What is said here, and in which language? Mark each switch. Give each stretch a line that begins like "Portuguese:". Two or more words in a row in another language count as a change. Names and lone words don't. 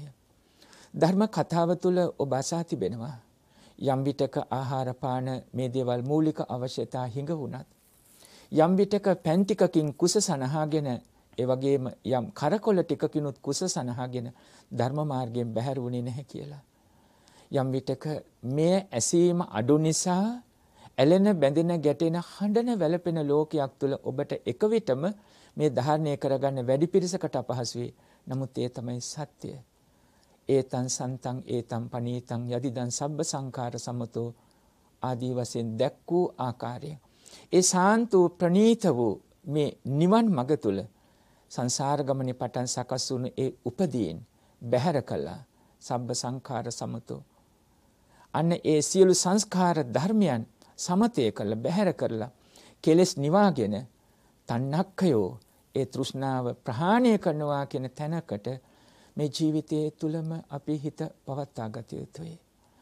Sinhala: ධර්ම කතාව තුළ ඔබ අසා තිබෙනවා යම් විටක ආහාර පාන මේ දේවල් මූලික අවශ්‍යතා හිඟ වුණත්, යම් විටක පැන් ටිකකින් කුස සනහාගෙන, ඒ වගේම යම් කරකොල ටිකකිනුත් කුස සනහාගෙන ධර්ම මාර්ගයෙන් බැහැර වුණේ නැහැ කියලා. යම් විටක මේ ඇසීම අඩු නිසා ඇලෙන බැඳෙන ගැටෙන හඬන වැළපෙන ලෝකයක් තුළ ඔබට එක විටම මේ ධාරණය කරගන්න වැඩි පිරිසකට අපහසුයි. නමුත් ඒ තමයි සත්‍ය.
Pali: ඒතං සන්තං ඒතං පනීතං යදිදං සබ්බ සංඛාර සමතෝ
Sinhala: ආදී වශයෙන් දැක් වූ ආකාරය. ඒ සාන්ත වූ ප්‍රණීත වූ මේ නිවන් මඟ තුළ සංසාර ගමනේ පටන් සකස් වුණු ඒ උපදීන් බැහැර කළා.
Pali: සබ්බ සංඛාර සමතෝ.
Sinhala: අන්න ඒ සියලු සංස්කාර ධර්මයන් සමතය කළ බැහැර කරලා කෙලෙස් නිවාගෙන තණ්හක්ඛයෝ ඒ තෘෂ්ණාව ප්‍රහාණය කරනවා කියන තැනකට මේ ජීවිතයේ තුලම අපි හිත පවත්වා ගත යුතුයි.